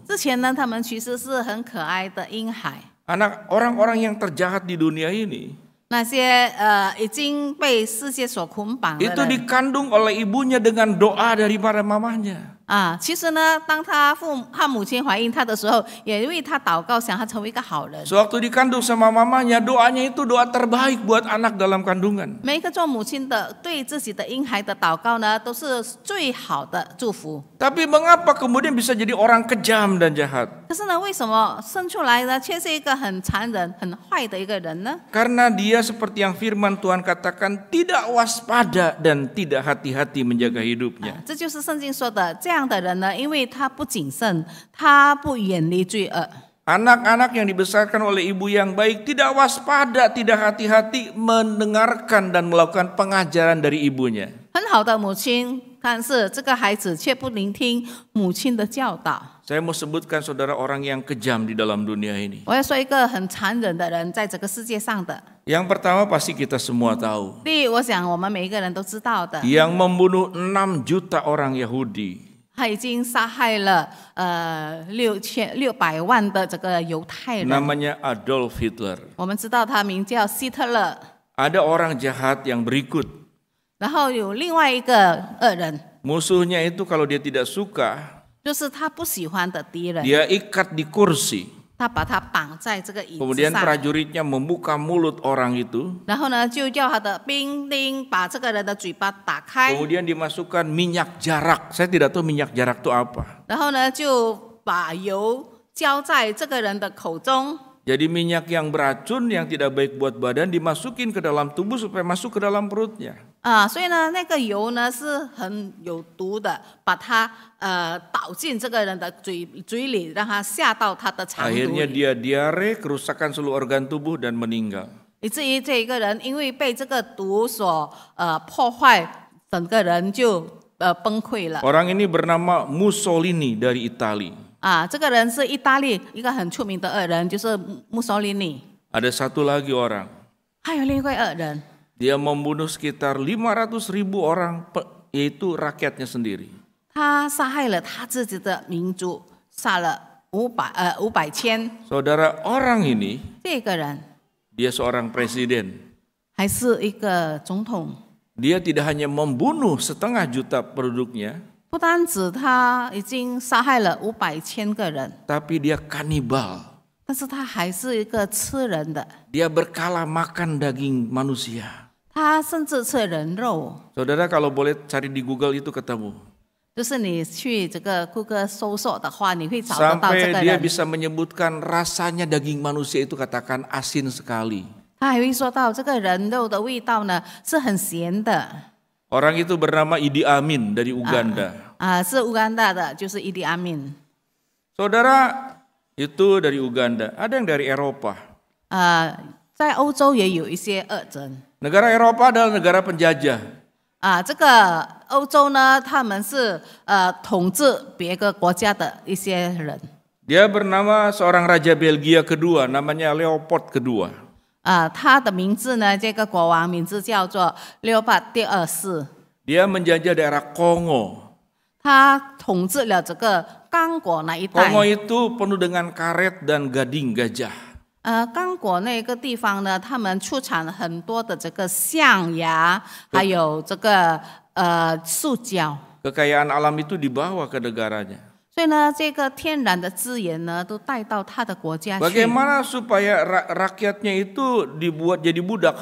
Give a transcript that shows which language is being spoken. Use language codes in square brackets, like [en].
[zh] 之前呢，他们其实是很可爱的婴孩。 [id] Orang-orang yang terjahat di dunia ini, [zh] 那些已经被世界所捆绑的 [id] itu [zh] 人 [id] dikandung oleh ibunya dengan doa daripada mamanya. [zh] 其实呢，当他母亲怀孕他的时候，也为他祷告，想他成为一个好人。 [id] Sewaktu dikandung sama mamanya, doanya itu doa terbaik buat anak dalam kandungan. [zh] 每一个做母亲的对自己的婴孩的祷告呢，都是最好的祝福。 [id] Tapi mengapa kemudian bisa jadi orang kejam dan jahat? [zh] 可是呢，为什么生出来呢，却是一个很残忍、很坏的一个人呢？ [id] Karena dia seperti yang firman Tuhan katakan, tidak waspada dan tidak hati-hati menjaga hidupnya. [zh] 这就是圣经说的，这样的人呢，因为他不谨慎，他不远离罪恶。 [id] Anak-anak yang dibesarkan oleh ibu yang baik tidak waspada, tidak hati-hati mendengarkan dan melakukan pengajaran dari ibunya. [zh] 很好的母亲，但是这个孩子却不聆听母亲的教导。 [id] Saya mau sebutkan saudara orang yang kejam di dalam dunia ini. [zh] 我要说一个很残忍的人，在这个世界上的。 [id] Yang pertama pasti kita semua tahu. [zh] 第一，我想我们每一个人都知道的， [id] Yang membunuh 6 juta orang Yahudi. [zh] 他已经杀害了600万的这个犹太人。 [id] Namanya Adolf Hitler. [zh] 我们知道他名叫希特勒， [id] Ada orang jahat yang berikut. [zh] 然后有另外一个恶人， [id] Musuhnya itu kalau dia tidak suka, [zh] 就是他不喜欢的敌人， [id] dia ikat di kursi. [zh] 他把他绑在这个椅子 [id] Kemudian [zh] 上， [id] prajuritnya membuka mulut orang itu. [zh] 然后呢，就叫他的兵丁把这个人的嘴巴打开， [id] Kemudian dimasukkan minyak jarak. Saya tidak tahu minyak jarak itu apa. [zh] 然后呢，就把油浇在这个人的口中。 [id] Jadi minyak yang beracun, yang tidak baik buat badan dimasukin ke dalam tubuh supaya masuk ke dalam perutnya. [zh] 所以呢，那个油呢是很有毒的，把它倒进这个人的嘴里，让他下到他的肠 [id] Akhirnya [zh] 肚里， [id] dia diare, kerusakan seluruh organ tubuh dan meninggal. [zh] 以至于这一个人因为被这个毒所破坏，整个人就崩溃了。 [id] Orang ini bernama Mussolini dari Itali. [zh] 这个人是意大利一个很出名的恶人，就是墨索里尼。 [id] Ada satu lagi orang. [zh] 还有另一位恶人， [id] Dia membunuh sekitar 500.000 orang, yaitu rakyatnya sendiri. [zh] 他杀害了他自己的民族，杀了500千。 [id] Saudara, orang ini, [zh] 这个人 [id] dia seorang presiden. [zh] 还是一个总统， [id] Dia tidak hanya membunuh 500 juta penduduknya, [zh] 不单止他已经杀害了500千个人， [id] tapi dia kanibal. [zh] 但是他还是一个吃人的， [id] Dia berkala makan daging manusia. [zh] 他甚至吃人肉。 [id] Saudara kalau boleh cari di Google itu ketemu. [zh] 就是你去这个谷歌搜索的话，你会找得到这 [id] Sampai [zh] 个 [id] dia [zh] 人。 [id] bisa menyebutkan rasanya daging manusia itu katakan asin sekali. [zh] 他还会说到这个人肉的味道呢是很咸的。 [id] Orang itu bernama Idi Amin dari Uganda. [zh] 是乌干达的，就是伊迪阿敏。 [id] Saudara, itu dari Uganda. Ada yang dari Eropa. [zh] 在欧洲也有一些恶人。 [id] Negara Eropa adalah negara penjajah. [zh] 这个欧洲呢，他们是统治别个国家的一些人。 [id] Dia bernama seorang raja Belgia kedua, namanya Leopold kedua. [zh] 他的名字呢，这个国王名字叫做六帕第二世。 [id] Dia menjajah daerah Kongo. [zh] 他统治了这个刚果那一带。 [id] Kongo itu penuh dengan karet dan gading gajah. [zh] 刚果那个地方呢，他们出产很多的这个象牙，还有这个塑胶。 [id] Kekayaan alam itu dibawa ke negaranya. [zh] 所以呢，这个天然的资源呢，都带到他的国家去。 [id] Bagaimana supaya rakyatnya itu dibuat jadi budak?